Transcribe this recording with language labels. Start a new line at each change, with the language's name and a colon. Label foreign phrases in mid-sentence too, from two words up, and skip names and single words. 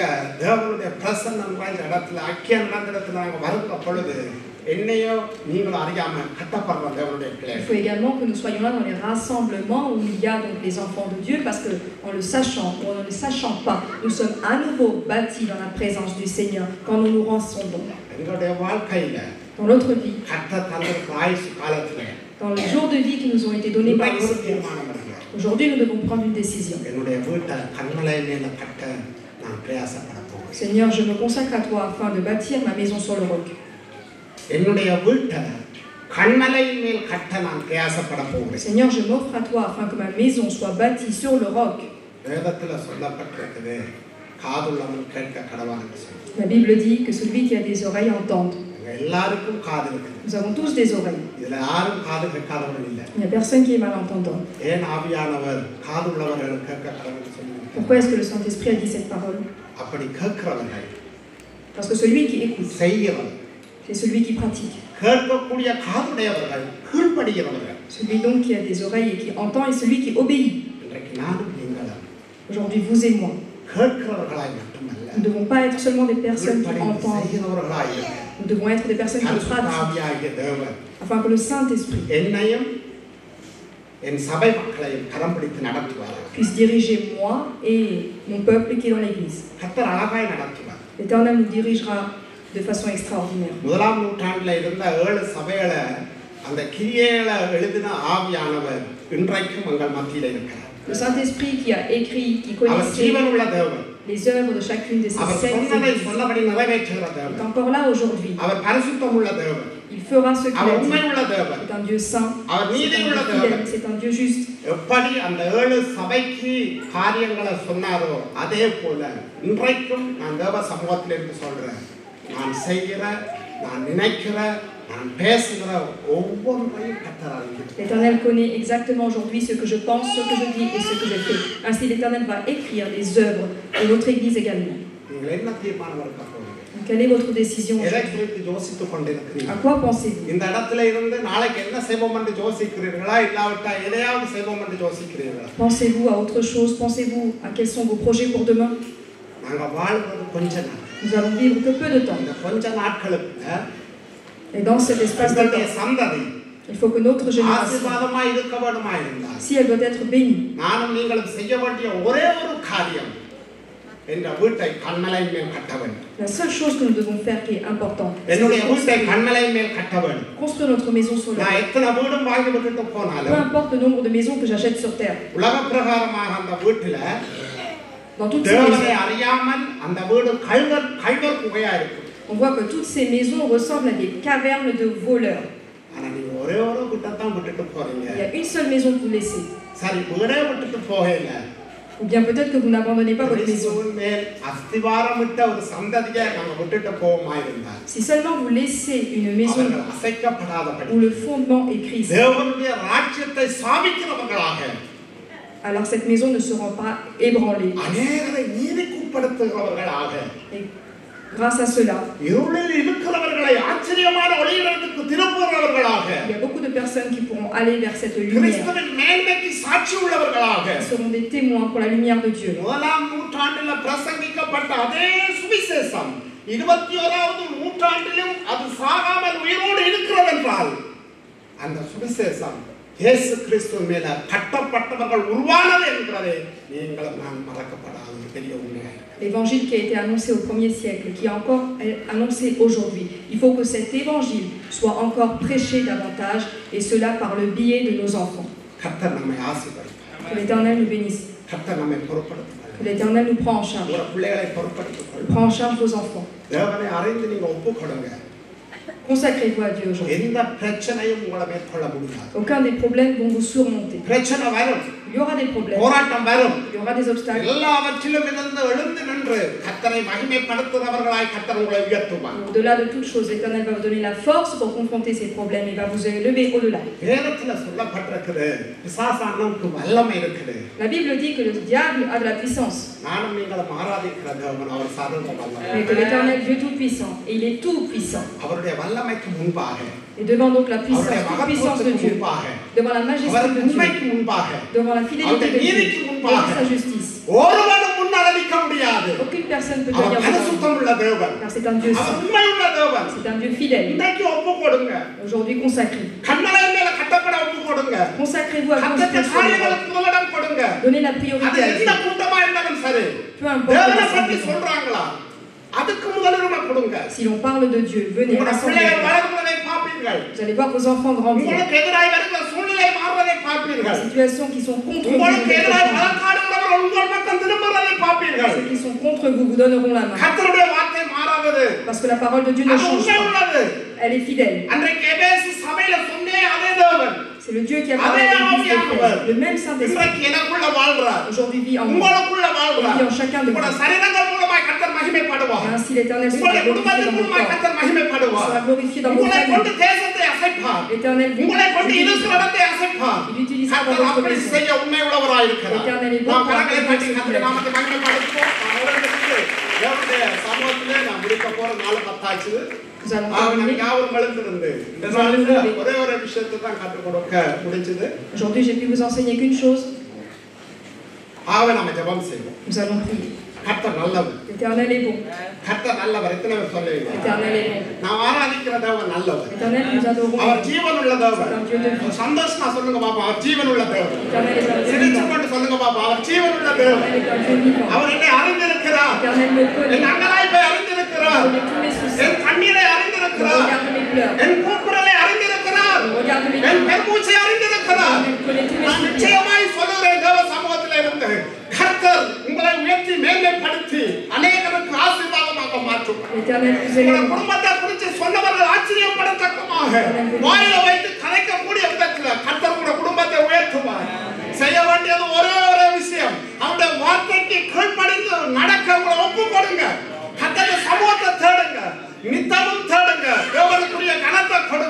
French: Il faut également que nous soyons là dans les rassemblements où il y a donc les enfants de Dieu, parce qu'en le sachant ou en ne le sachant pas, nous sommes à nouveau bâtis dans la présence du Seigneur quand nous nous rassemblons. Dans notre vie, dans les jours de vie qui nous ont été donnés par le Seigneur, Aujourd'hui, nous devons prendre une décision.
Tamil: என்னுடைய வீட்டை கண்மலை மேல கட்ட நான் பிரயாசப்பட போகிறேன்.
French: Seigneur, je me consacre à toi afin de bâtir ma maison sur le roc.
Tamil: என்னுடைய வீட்டை கண்மலை மேல் கட்ட நான் பிரயாசப்பட போகிறேன்.
French: Seigneur, je m'offre à toi afin que ma maison soit bâtie sur le roc.
Tamil: வேதத்துல சொல்லப்பட்டிருக்குது காதுள்ளவன் கேட்க கடவான்னு சொல்லி.
French: La Bible dit que celui qui a des oreilles entende.
Tamil: எல்லாருக்கும் காது இருக்கு.
French: Nous avons tous des oreilles.
Tamil: இதுல யாரும் காது கேட்காதவன் இல்லை.
French: Il n'y a personne qui est malentendant.
Tamil: ஏன் ஆவியானவர் காதுள்ளவர்கள் கேட்க கடவுள்னு சொல்லி?
French: Pourquoi est-ce que le Saint-Esprit a dit cette parole?
Tamil: அப்படி கேட்கிறவர்கள்
French: Parce que celui qui écoute,
Tamil: செய்கிறவர்கள்,
French: c'est celui qui pratique.
Tamil: கேட்கக்கூடிய காதுடையவர்கள் கீழ்ப்படிகிறவர்கள்.
French: Celui donc qui a des oreilles et qui entend est celui qui obéit.
Tamil: இன்றைக்கு நானும் நீங்களும்
French: Aujourd'hui, vous et moi,
Tamil: கேட்கிறவர்களாய் மட்டுமல்ல,
French: nous ne devons pas être seulement des personnes qui
Tamil: கீழ்ப்படிந்து
French: entendent.
Tamil: செய்கிறவர்களாய் இருக்க.
French: Nous devons être des personnes qui pratiquent,
Tamil: ஆவியாகிய தேவன்
French: afin que le Saint-Esprit
Tamil: என்னையும் என் சபை மக்களையும் கரம் பிடித்து நடத்துவார்.
French: puisse diriger moi et mon peuple qui est dans l'Église.
Tamil: கர்த்தர் அழகாய் நடத்துவார்.
French: L'Éternel nous dirigera de façon extraordinaire.
Tamil: முதலாம் நூற்றாண்டில் இருந்த 7 சபைகளை அந்த கிரியைகளை எழுதின ஆவியானவர் இன்றைக்கும் எங்கள் மத்தியில் இருக்கிறார்.
French: Le Saint-Esprit qui a écrit, qui
Tamil: அவர்
French: connaissait
Tamil: ஜீவனுள்ள தேவன்.
French: les œuvres de chacune de ces
Tamil: அவர்
French: sept
Tamil: சொன்னதை
French: églises
Tamil: சொன்னபடி நிறைவேற்றுகிற
French: est
Tamil: தேவன்.
French: encore là aujourd'hui.
Tamil: அவர் பரிசுத்தமுள்ள தேவன்.
French: Il fera ce qu'il
Tamil: அவர்
French: a dit.
Tamil: உண்மையுள்ள தேவன்.
French: C'est un Dieu saint,
Tamil: அவர்
French: c'est un
Tamil: நீதியுள்ள
French: Dieu
Tamil: தேவன்.
French: fidèle, c'est un Dieu juste.
Tamil: எப்படி அந்த 7 சபைக்கு காரியங்களை சொன்னாரோ அதே போல இன்றைக்கும் நான் தேவ சமூகத்தில் இருந்து சொல்றேன். நான் செய்கிற, நான் நினைக்கிற, நான் பேசுகிற ஒவ்வொன்றையும் கர்த்தர் அறிந்திருக்கிறார்.
French: L'Éternel connaît exactement aujourd'hui ce que je pense, ce que je dis et ce que je fais. Ainsi, l'Éternel va écrire les œuvres de votre Église également.
Tamil: நீங்கள் என்ன தீர்மானம் எடுக்க போறீங்க?
French: Quelle est votre décision
Tamil: எதை
French: aujourd'hui?
Tamil: குறித்து யோசித்துக் கொண்டிருக்கிறீர்கள்?
French: À quoi pensez-vous?
Tamil: இந்த இடத்துல இருந்து நாளைக்கு என்ன செய்வோம் என்று யோசிக்கிறீர்களா, இல்லாவிட்டா எதையாவது செய்வோம் என்று யோசிக்கிறீர்களா?
French: Pensez-vous à autre chose? Pensez-vous à quels sont vos projets pour demain?
Tamil: நாங்க வாழ்வது கொஞ்ச நாள்.
French: Nous allons vivre que peu de temps.
Tamil: இந்த கொஞ்ச நாட்களுக்கு
French: Et dans cet espace de
Tamil: எங்களுடைய
French: temps,
Tamil: சந்ததி
French: il faut que notre génération,
Tamil: ஆசீர்வாதமாய் இருக்க வேண்டுமா இருந்தால்
French: si elle doit être bénie,
Tamil: நானும் நீங்களும் செய்ய வேண்டிய ஒரே ஒரு காரியம் என்ற வீட்டை கண்மலை மேல் கட்ட வேண்டும்.
French: la seule chose que nous devons faire qui est importante, c'est
Tamil: என்னுடைய
French: de
Tamil: வீட்டை கண்மலை மேல் கட்ட வேண்டும்.
French: construire notre maison sur le
Tamil: நான்
French: roc.
Tamil: எத்தனை வீடும் வாங்கி விட்டுட்டு
French: Peu
Tamil: போனாலும்
French: importe le nombre de maisons que j'achète sur terre,
Tamil: உலக பிரகாரமாக அந்த வீட்டுல
French: dans toutes ces
Tamil: தேவனை
French: maisons,
Tamil: அறியாமல் அந்த வீடு கல்வர் குகையா இருக்கும்.
French: on voit que toutes ces maisons ressemblent à des cavernes de voleurs.
Tamil: ஆனா நீங்க ஒரே ஒரு வீட்டைத்தான் விட்டுட்டு போறீங்க.
French: Il y a une seule maison que vous laissez.
Tamil: சரி, வீடே விட்டுட்டு போகல,
French: Ou bien peut-être que vous n'abandonnez pas votre maison.
Tamil: கிறிஸ்துவின் மேல் அஸ்திவாரமிட்ட ஒரு சந்ததியை நாங்க விட்டுட்டு போவோமா இருந்தா
French: Si seulement vous laissez une maison
Tamil: அவர்கள் அசைக்கப்படாதபடி
French: où le fondement est Christ,
Tamil: தேவனுடைய ராஜ்யத்தை சாபிக்கிறவர்களாக,
French: alors cette maison ne sera pas ébranlée.
Tamil: அநேகரை நீதிக்குட்படுத்துகிறவர்களாக,
French: Et grâce à cela,
Tamil: இருளில் இருக்கிறவர்களை ஆச்சரியமான ஒளியிடத்துக்கு திருப்புகிறவர்களாக,
French: il y a beaucoup de personnes qui pourront aller vers cette lumière,
Tamil: கிறிஸ்துவின் மேன்மைக்கு சாட்சி உள்ளவர்களாக,
French: qui seront des témoins pour la lumière de Dieu.
Tamil: முதலாம் நூற்றாண்டில் பிரசங்கிக்கப்பட்ட அதே சுவிசேஷம் 21வது நூற்றாண்டிலும் அது சாகாமல் உயிரோடு இருக்கிறது என்றால் அந்த சுவிசேஷம் இயேசு கிறிஸ்து மேல கட்டப்பட்டவர்கள் உருவானது என்கிறதை நீங்களும் நான் மறக்கப்படாத ஒரு பெரிய உண்மையாக.
French: L'évangile qui a été annoncé au 1er siècle, qui est encore annoncé aujourd'hui, il faut que cet évangile soit encore prêché davantage, et cela par le biais de nos enfants.
Tamil: கர்த்தர் நம்மை ஆசீர்வதிப்பார்.
French: Que l'Éternel nous bénisse,
Tamil: கர்த்தர் நம்மை பொறுப்படுத்துவார்.
French: que l'Éternel nous prend en charge,
Tamil: உங்கள் பிள்ளைகளை பொறுப்படுத்திக் கொள்ளுங்கள்.
French: prend en charge vos enfants.
Tamil: தேவனை அறிந்து நீங்க ஒப்பு கொடுங்க.
French: Consacrez-vous à Dieu aujourd'hui.
Tamil: எந்த பிரச்சனையும் உங்களை மேற்கொள்ள முடியாது.
French: Aucun des problèmes vont vous surmonter.
Tamil: பிரச்சனை வரும்,
French: Il y aura des problèmes,
Tamil: போராட்டம் வரும்,
French: il y aura des obstacles.
Tamil: எல்லாவற்றிலும் இருந்து எழுந்து நின்று கர்த்தரை மகிமைப்படுத்துகிறவர்களாய் கர்த்தர் உங்களை உயர்த்துவார்.
French: Au-delà de toute chose, l'Éternel va vous donner la force pour confronter ces problèmes et va vous élever au-delà.
Tamil: வேதத்துல சொல்லப்பட்டிருக்குது, பிசாசானுக்கு வல்லமை இருக்குது.
French: La Bible dit que le diable a de la puissance,
Tamil: நானும் நீங்களும் ஆராதிக்கிற தேவன் அவர் சர்வ வல்லமை.
French: mais que l'Éternel Dieu tout-puissant, et il est tout-puissant.
Tamil: அவருடைய வல்லமைக்கு முன்பாக,
French: Et devant donc la puissance,
Tamil: அவருடைய
French: toute puissance de
Tamil: மகத்துவத்துக்கு
French: Dieu,
Tamil: முன்பாக,
French: devant la majesté
Tamil: அவருடைய
French: de Dieu,
Tamil: உண்மைக்கு முன்பாக
French: devant la fidélité de Dieu et sa justice,
Tamil: ஒருவனும் முன்னடலிக்க முடியாது.
French: aucune personne peut
Tamil: அவர்
French: tenir devant lui,
Tamil: பரிசுத்தம் உள்ள தேவன்,
French: car c'est un Dieu
Tamil: அவர்
French: saint,
Tamil: உண்மையுள்ள தேவன்.
French: c'est un Dieu fidèle.
Tamil: இன்றைக்கு ஒப்பு கொடுங்க.
French: Aujourd'hui, consacrez.
Tamil: கண்மலை மேல கட்டப்பட ஒப்பு கொடுங்க.
French: Consacrez-vous à
Tamil: கர்த்தருடைய
French: construire sur le roc.
Tamil: காரியங்களுக்கு முதலிடம் கொடுங்க.
French: Donnez la
Tamil: அது
French: priorité à
Tamil: எந்த
French: Dieu.
Tamil: கூட்டமா இருந்தாலும் சரி,
French: Peu importe
Tamil: தேவனை
French: la
Tamil: பற்றி
French: situation.
Tamil: சொல்றாங்களா அதுக்கு முதலிடம் கொடுங்க.
French: Si l'on parle de Dieu, venez
Tamil: உங்களுடைய
French: rassembler.
Tamil: பிள்ளைகள் வளர்வதை பார்ப்பீர்கள்.
French: Vous allez voir vos enfants grandir.
Tamil: உங்களுக்கு எதிராக வருகிற சூழ்நிலை மாறுவதை பார்ப்பீர்கள்.
French: situations qui sont contre vous,
Tamil: உங்களுக்கு எதிராக வழக்காடுகிறவர்கள் உங்கள் பக்கம் திரும்புவதை பார்ப்பீர்கள்.
French: ceux qui sont contre vous vous donneront la main.
Tamil: கர்த்தருடைய வார்த்தை மாறாதது.
French: Parce que la parole de Dieu ne
Tamil: அது
French: change
Tamil: உண்மை
French: pas.
Tamil: உள்ளது.
French: Elle est fidèle.
Tamil: அன்றைக்கு எபேசு சபையில சொன்னே அதே தேவன்.
French: C'est le Dieu qui a parlé à l'église d'Éphèse. Le même Saint-Esprit.
Tamil: இன்றைக்கு எனக்குள்ள வாழ்றார்.
French: Aujourd'hui vit en moi.
Tamil: உங்களுக்குள்ள வாழ்றார்.
French: Il vit en chacun de vous.
Tamil: உங்களுடைய சரீரங்கள் மூலமாய் கர்த்தர் மகிமைப்படுவார்.
French: Et ainsi l'Éternel sera
Tamil: உங்களுடைய
French: glorifié
Tamil: குடும்பத்தின்
French: dans vos
Tamil: மூலமாய்
French: corps.
Tamil: கர்த்தர் மகிமைப்படுவார்.
French: Sera glorifié dans vos
Tamil: உங்களை கொண்டு
French: familles.
Tamil: தேசத்தை அசைப்பார்.
French: L'Éternel vous
Tamil: உங்களை கொண்டு இருக்கிற
French: utilisera.
Tamil: இடத்தை அசைப்பார்.
French: Il utilisera dans
Tamil: கர்த்தர்
French: votre
Tamil: அப்படி
French: maison.
Tamil: செய்ய உண்மை உள்ளவராய் இருக்கிறார்.
French: L'Éternel est bon
Tamil: நாம்
French: pour
Tamil: கரங்களை
French: accomplir
Tamil: தட்டி
French: ce qu'il
Tamil: கர்த்தருடைய
French: a.
Tamil: நாமத்தை மகிமைப்படுத்துவோம். தேவனுடைய சமூகத்திலே நான் முடிக்க போற 4:10
French: Nous allons terminer.
Tamil: யாவரும் எழுந்திருந்து இந்த நாளில் ஒரே ஒரு விஷயத்தை தான் கற்றுக் கொடுக்க முடிஞ்சது.
French: Aujourd'hui, j'ai pu vous enseigner qu'une chose.
Tamil: நம்ம ஜெபம் செய்வோம்.
French: Nous allons prier.
Tamil: கர்த்தர் நல்லவர்.
French: L'Éternel est bon.
Tamil: கர்த்தர் நல்லவர். எத்தனை பேர் சொல்லுவீங்க?
French: L'Éternel est bon.
Tamil: நாம் ஆராதிக்கிற தேவன் நல்லவர்.
French: L'Éternel, nous adorons.
Tamil: அவர் ஜீவனுள்ள தேவன்.
French: C'est un Dieu de vie.
Tamil: சந்தோஷமா சொல்லுங்க பாப்பா, அவர் ஜீவனுள்ள தேவன்.
French: L'Éternel est un Dieu
Tamil: சிரிச்சு
French: vivant.
Tamil: கொண்டு சொல்லுங்க பாப்பா, அவர் ஜீவனுள்ள தேவன்.
French: L'Éternel est un Dieu vivant.
Tamil: அவர் என்னை அறிந்திருக்கிறார்.
French: L'Éternel me connaît.
Tamil: என் அங்கலாய்ப்பை
French: Il
Tamil: அறிந்திருக்கிறார்.
French: connaît tous mes soucis.
Tamil: என் கண்ணீரை
French: Il
Tamil: அறிந்திருக்கிறார்.
French: regarde mes pleurs.
Tamil: என் கூக்குரலை அறிந்திருக்கிறார்.
French: Il regarde mes
Tamil: என்
French: pleurs.
Tamil: பெருமூச்சை அறிந்திருக்கிறார்.
French: Il connaît tous mes
Tamil: நான்
French: soucis.
Tamil: நிச்சயமாய் சொல்லுகிறேன், தேவ சமூகத்தில் இருந்து கர்த்தர் உங்களை உயர்த்தி மேன்மைப்படுத்தி அநேகருக்கு ஆசீர்வாதமாக மாற்றுவார்.
French: L'Éternel vous
Tamil: உங்கள்
French: élève.
Tamil: குடும்பத்தை குறித்து சொன்னவர்கள் ஆச்சரியப்படத்தக்கமாக வாயில வைத்து கலைக்கக்கூடிய விதத்தில் கர்த்தர் உங்கள் குடும்பத்தை உயர்த்துவார். செய்ய வேண்டியது ஒரே விஷயம், அவருடைய வார்த்தைக்கு கீழ்ப்படிந்து நடக்க உங்களை ஒப்பு கொடுங்க. கர்த்தருடைய சமூகத்தை தேடுங்க, நித்தமும் தேடுங்க, தேவனுக்குரிய கனத்தை கொடுங்க.